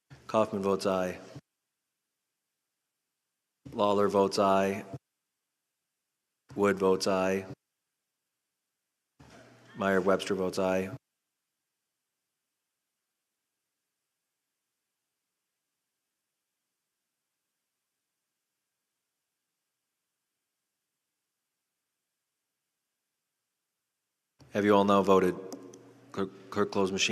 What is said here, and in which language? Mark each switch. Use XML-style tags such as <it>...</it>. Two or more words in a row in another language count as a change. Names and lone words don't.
<en>Kaufman votes aye. Lawler votes aye. Wood votes aye. Meyer-Webster votes aye. Have you all now voted? Clerk close machine.</en>